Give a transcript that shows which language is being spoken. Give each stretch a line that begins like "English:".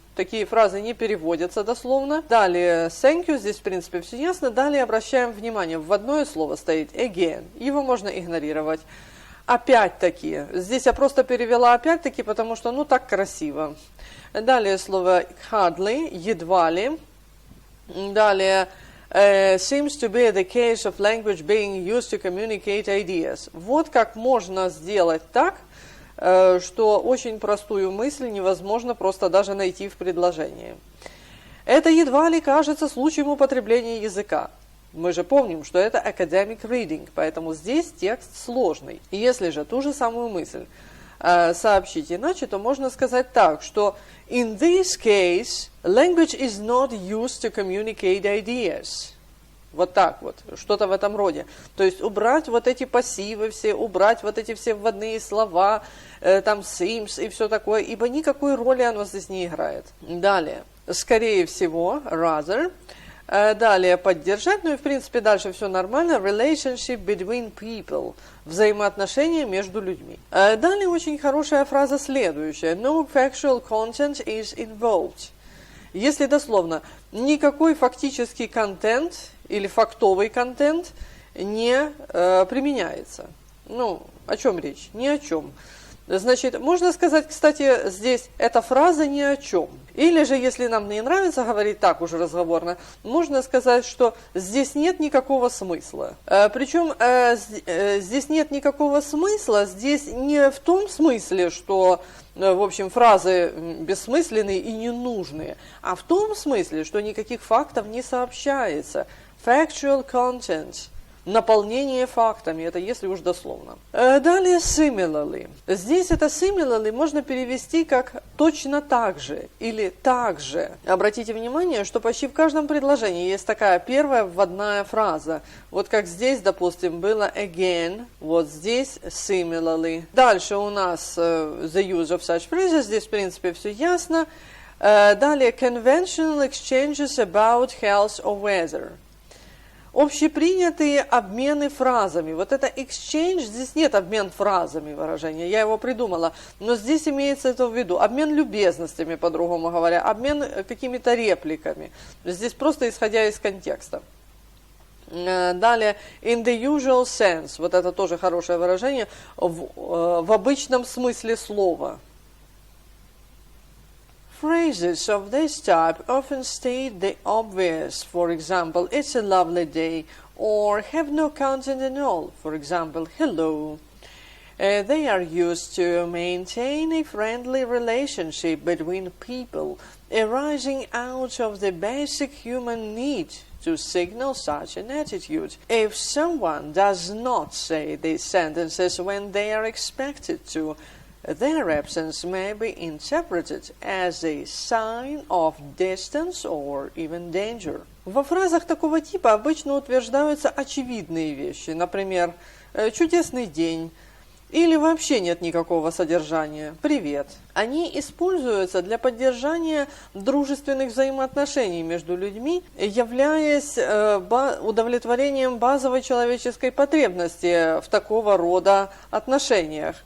Russian: Такие фразы не переводятся дословно. Далее,
English: thank you,
Russian: здесь в принципе все ясно. Далее обращаем внимание, вводное слово стоит again. Его можно игнорировать. Опять-таки. Здесь я просто перевела опять-таки, потому что, ну, так красиво. Далее слово hardly, едва ли. Далее,
English: seems to be the case of language being used to communicate ideas.
Russian: Вот как можно сделать так, что очень простую мысль невозможно просто даже найти в предложении. Это едва ли кажется случаем употребления языка. Мы же помним, что это academic reading, поэтому здесь текст сложный. И если же ту же самую мысль сообщить иначе, то можно сказать так, что
English: in this case, language is not used to communicate ideas.
Russian: Вот так вот, что-то в этом роде. То есть убрать вот эти пассивы все, убрать вот эти все вводные слова, там seems и все такое, ибо никакой роли оно здесь не играет. Далее, скорее всего, rather. Далее, поддержать, ну и в принципе дальше все нормально.
English: Relationship between people.
Russian: Взаимоотношения между людьми. Далее очень хорошая фраза следующая.
English: No factual content is involved.
Russian: Если дословно, никакой фактический контент или фактовый контент не применяется. Ну, о чем речь? Ни о чем. Значит, можно сказать, кстати, здесь эта фраза ни о чем. Или же, если нам не нравится говорить так уже разговорно, можно сказать, что здесь нет никакого смысла. Причем здесь нет никакого смысла, здесь не в том смысле, что, в общем, фразы бессмысленные и ненужные, а в том смысле, что никаких фактов не сообщается.
English: Factual content.
Russian: Наполнение фактами, это если уж дословно. Далее similarly. Здесь это similarly можно перевести как точно так же или так же. Обратите внимание, что почти в каждом предложении есть такая первая вводная фраза. Вот как здесь, допустим, было again, вот здесь similarly. Дальше у нас
English: the use of such phrases,
Russian: здесь в принципе все ясно. Далее
English: conventional exchanges about health or weather.
Russian: Общепринятые обмены фразами. Вот это exchange, здесь нет обмен фразами выражения, я его придумала, но здесь имеется это в виду. Обмен любезностями, по-другому говоря, обмен какими-то репликами. Здесь просто исходя из контекста. Далее,
English: in the usual sense,
Russian: вот это тоже хорошее выражение, в обычном смысле слова.
English: Phrases of this type often state the obvious, for example, it's a lovely day, or have no content at all, for example, hello. They are used to maintain a friendly relationship between people, arising out of the basic human need to signal such an attitude. If someone does not say these sentences when they are expected to, their absence may be interpreted as a sign of distance or even danger.
Russian: Во фразах такого типа обычно утверждаются очевидные вещи, например, «чудесный день», или вообще нет никакого содержания. Привет. Они используются для поддержания дружественных взаимоотношений между людьми, являясь удовлетворением базовой человеческой потребности в такого рода отношениях.